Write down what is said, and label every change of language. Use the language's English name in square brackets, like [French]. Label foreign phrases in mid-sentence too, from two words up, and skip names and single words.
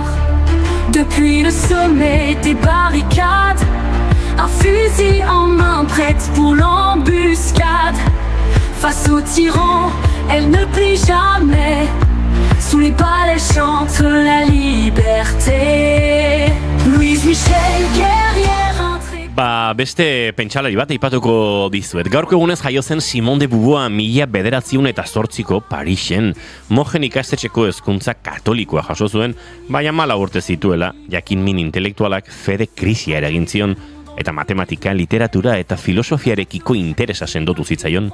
[French] Depuis le sommet des barricades, un fusil en main prête pour l'embuscade. Face aux tyrans, elle ne plie jamais. Sous les balles, elle chante la liberté. Louise Michel, guerrière intrépide. [Basque] Beste pentsalari bat aipatuko dizuet. Gaurko egunez jaio zen Simone de Beauvoir 1908ko Parisen. Mojen ikastetxeko hezkuntza katolikoa jaso zuen, baina 14 urte zituela, jakin min intelektualak fede krisia eragin zion, eta matematika, literatura eta filosofiarekiko interesa sendotu zitzaion.